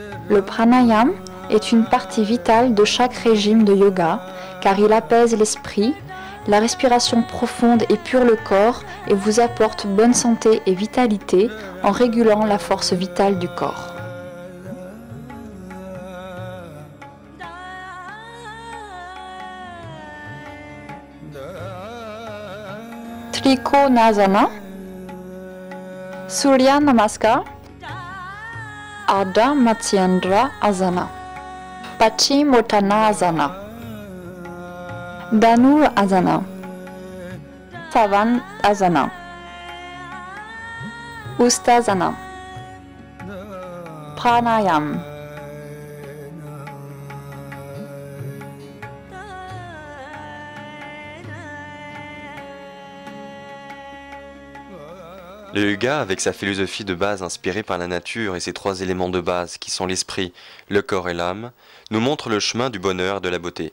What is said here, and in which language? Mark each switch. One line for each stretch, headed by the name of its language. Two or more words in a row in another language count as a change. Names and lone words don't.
French: Le pranayama est une partie vitale de chaque régime de yoga car il apaise l'esprit, la respiration profonde épure le corps et vous apporte bonne santé et vitalité en régulant la force vitale du corps.
Sanskrit: Trikonasana, Surya Namaskar, Ardha Matsyendra Asana, Paschimottanasana, Dhanur Asana, Savan Asana, Ustasana, Pranayam.
French: Le yoga, avec sa philosophie de base inspirée par la nature et ses trois éléments de base qui sont l'esprit, le corps et l'âme, nous montre le chemin du bonheur et de la beauté.